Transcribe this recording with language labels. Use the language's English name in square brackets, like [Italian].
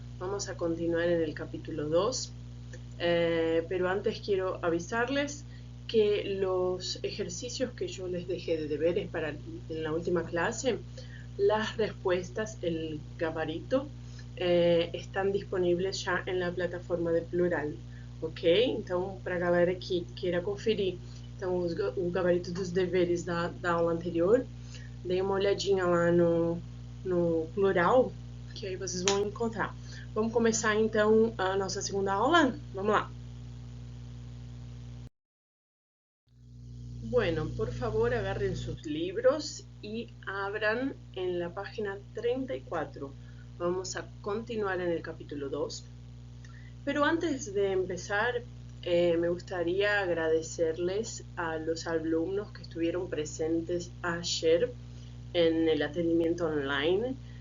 [Spanish] Vamos a continuar en el capítulo 2, pero antes quiero avisarles que los ejercicios que yo les dejé de deberes en la última clase, las respuestas, el gabarito, están disponibles [Portuguese] já em [Spanish] la plataforma de Plural, ok? [Portuguese] Então, para a galera que queira conferir o gabarito dos deveres da aula anterior, dê uma olhadinha lá no Plural, que aí vocês vão encontrar. Vamos começar então a nossa segunda aula? Vamos lá! [Spanish] Bueno, por favor agarren sus libros y abran en la página 34. Vamos a continuar en el capítulo 2. Pero antes de empezar, me gustaría agradecerles a los alumnos que estuvieron presentes ayer en el atendimiento online.